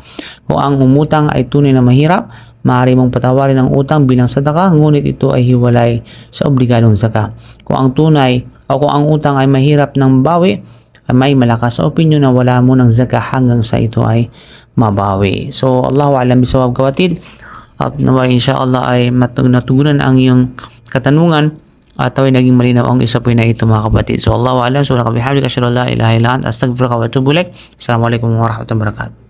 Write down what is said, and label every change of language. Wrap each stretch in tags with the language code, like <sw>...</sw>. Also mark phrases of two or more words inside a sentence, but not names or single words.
<tl>Kung ang umutang ay tunay na mahirap, maaari mong patawarin ang utang bilang sadaka, ngunit ito ay hiwalay sa obligadong zaka. Kung ang utang ay mahirap ng mabawi, may malakas sa opinyon na wala mo ng zaka hanggang sa ito ay mabawi. So</tl> <ar>الله أعلم بالصواب</ar> <tl>kapatid. At nawa inshallah ay natugunan ang iyong katanungan at ay naging malinaw ang isa po na ito mga kapatid. So</tl> <ar>الله أعلم. So بحمدك أشهد أن لا إله إلا أنت أستغفرك وأتوب إليك. السلام عليكم ورحمة الله وبركاته.</ar>